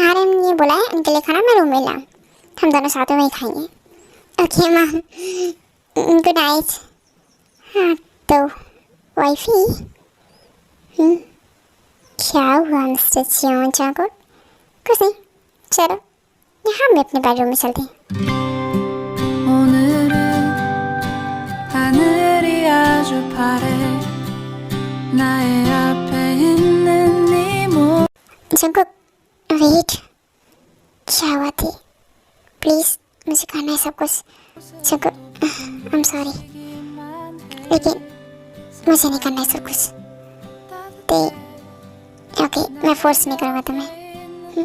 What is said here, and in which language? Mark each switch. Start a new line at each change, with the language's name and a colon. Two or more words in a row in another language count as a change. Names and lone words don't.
Hindi: आरएम ने बोला है उनके लिए खाना मैं रूम में लाऊं, हम दोनों साथ में ही खाएंगे।
English: Okay mom good night.
Hindi: हाँ तो वाइफी क्या हुआ मिस्टर चियोन जंगकुक? कुछ नहीं, चलो यहाँ हम अपने बेडरूम में चलते हैं।
Korean: 오늘은 하늘이 아주 파래 나의 앞에 있는 네 모습
Hindi: जंगकुक वेट, क्या हुआ थी? प्लीज मुझे करना है सब कुछ। जंगकुक
English: I am sorry,
Hindi: लेकिन मुझे नहीं करना है सब कुछ। ते ओके मैं फोर्स नहीं करूँगा तुम्हें।